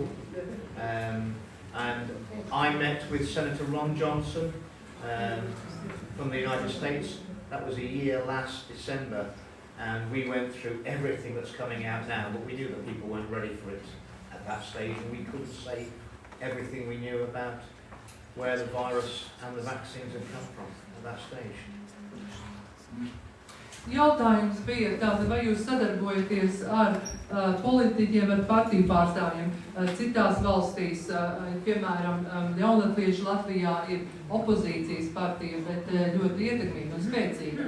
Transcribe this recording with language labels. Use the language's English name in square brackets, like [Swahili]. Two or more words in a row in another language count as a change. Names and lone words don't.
[English] And I met with Senator Ron Johnson from the United States. That was a year last December, and we went through everything that's coming out now, but we knew that people weren't ready for it at that stage, and we couldn't say everything we knew about where the virus and the vaccines had come from at that stage. [Latvian] Jautājums bija tāda, vai jūs sadarbojaties ar politiķiem, ar partiju pārstāvjiem citās valstīs, piemēram, Jaunatvieši Latvijā ir opozīcijas partija, bet ļoti ietekmīga un spēcīga.